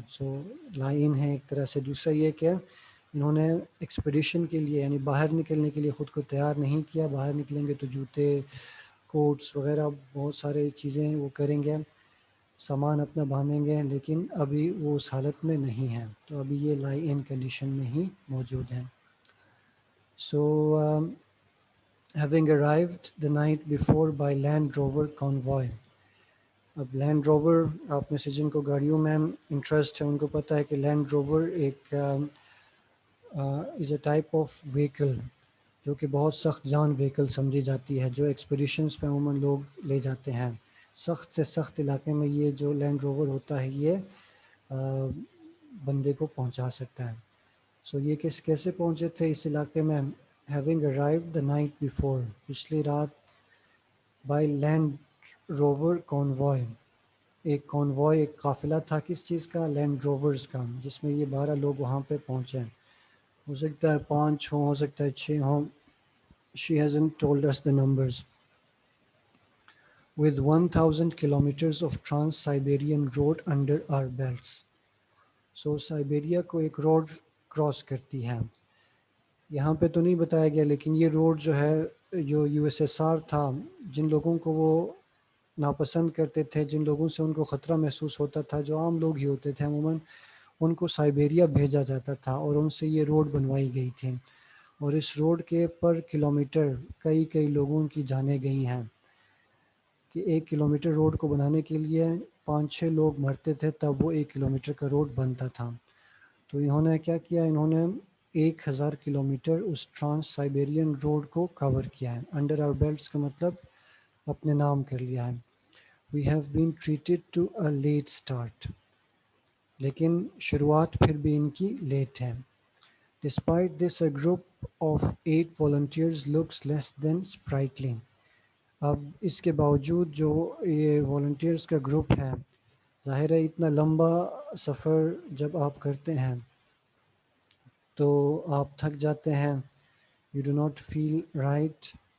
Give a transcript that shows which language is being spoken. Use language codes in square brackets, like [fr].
[ur] سو لائی ان ہے ایک طرح سے. دوسرا یہ کہ انہوں نے ایکسپیڈیشن کے لیے یعنی باہر نکلنے کے لیے خود کو تیار نہیں کیا. باہر نکلیں گے تو جوتے، کوٹس وغیرہ بہت سارے چیزیں وہ کریں گے، سامان اپنا باندھیں گے، لیکن ابھی وہ اس حالت میں نہیں ہیں، تو ابھی یہ لائی ان کنڈیشن میں ہی موجود ہیں. [en] So having arrived the night before by Land Rover convoy. [ur] اب لینڈ روور، آپ میں سے جن کو گاڑیوں میں انٹرسٹ ہے ان کو پتہ ہے کہ لینڈ روور ایک [en] is a type of [ur] وہیکل جو کہ بہت سخت جان وہیکل سمجھی جاتی ہے، جو ایکسپیڈیشنز پہ عموماً لوگ لے جاتے ہیں. سخت سے سخت علاقے میں یہ جو لینڈ روور ہوتا ہے یہ بندے کو پہنچا سکتا ہے. سو یہ کیسے پہنچے تھے اس علاقے میں؟ [en] having arrived the night before، [ur] پچھلی رات، by لینڈ روور convoy. ایک کانوائے، ایک قافلہ تھا کس چیز کا؟ لینڈ روورز کا، جس میں یہ 12 لوگ وہاں پہ پہنچے. ہو سکتا ہے 5 ہوں، ہو سکتا ہے 6 ہوں. [en] She hasn't told us the numbers. With 1000 kilometers of Trans-Siberian road under our belts. [ur] So Siberia کو ایک روڈ کراس کرتی ہے. یہاں پہ تو نہیں بتایا گیا لیکن یہ روڈ جو ہے، جو یو ایس ایس آر تھا، جن لوگوں کو وہ ناپسند کرتے تھے، جن لوگوں سے ان کو خطرہ محسوس ہوتا تھا، جو عام لوگ ہی ہوتے تھے عموماً، ان کو سائبیریا بھیجا جاتا تھا اور ان سے یہ روڈ بنوائی گئی تھی. اور اس روڈ کے پر کلومیٹر کئی لوگوں کی جانیں گئی ہیں کہ 1 کلومیٹر روڈ کو بنانے کے لیے 5-6 لوگ مرتے تھے تب وہ 1 کلومیٹر کا روڈ بنتا تھا. تو انہوں نے کیا کیا؟ انہوں نے 1000 کلومیٹر اس ٹرانس سائبیرین روڈ کو کور کیا ہے. [en] under our belts [ur] کا مطلب اپنے نام کر لیا ہے. [en] We have been treated to a late start. [ur] لیکن شروعات پھر بھی ان کی لیٹ ہے. [en] Despite this, a group of 8 volunteers looks less than sprightly. [ur] اب اس کے باوجود جو یہ والنٹیئرس کا گروپ ہے، ظاہر ہے اتنا لمبا سفر جب آپ کرتے ہیں تو آپ تھک جاتے ہیں. [en] You do not feel right.